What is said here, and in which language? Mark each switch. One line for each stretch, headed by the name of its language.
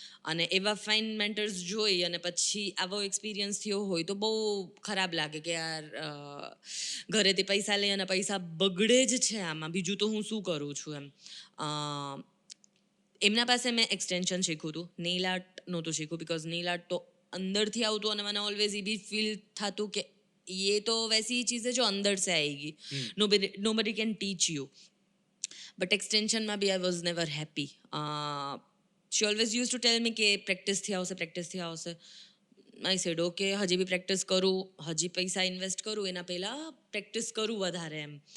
Gujarati: અને એવા fine mentors જોઈ અને પછી આવો એક્સપિરિયન્સ થયો હોય તો બહુ ખરાબ લાગે કે યાર ઘરેથી પૈસા લઈ અને પૈસા બગડે જ છે આમાં, બીજું તો હું શું કરું છું એમ. એમના પાસે મેં એક્સટેન્શન શીખ્યું હતું, નેઇલ આર્ટ નહોતું શીખ્યું બિકોઝ નેઇલ આર્ટ તો અંદરથી આવતું અને મને ઓલવેઝ એ બી ફીલ થતું કે
Hindi: ये तो वैसी ही चीज़ है जो अंदर से आएगी,
English: nobody can teach you. But extension માં બી I was never happy. She always used to tell me
Gujarati: કે પ્રેક્ટિસથી આવશે.
English: I said okay,
Gujarati: હજી બી પ્રેક્ટિસ કરું, હજી પૈસા ઇન્વેસ્ટ કરું એના પહેલાં પ્રેક્ટિસ કરું વધારે એમ.